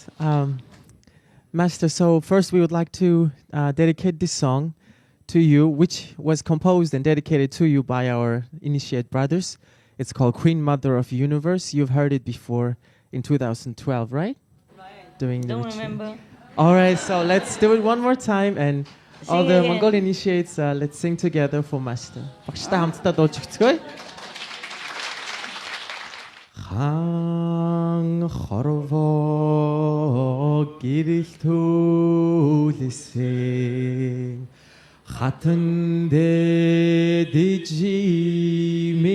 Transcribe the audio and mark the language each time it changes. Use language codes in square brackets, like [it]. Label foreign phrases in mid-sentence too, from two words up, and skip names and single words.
[en] Master, so first we would like to dedicate this song to you, which was composed and dedicated to you by our initiate brothers. It's called Queen Mother of Universe. You've heard it before in 2012, right? Doing the Don't retreat. remember. All right, so let's do it one more time, and all Sing the again. Mongol initiates, let's sing together for Master. [mn] Багштай хамтдаа дуулж өгцгөөе. Хаан хорвоо гэрэл төлөсөн хатан дэжи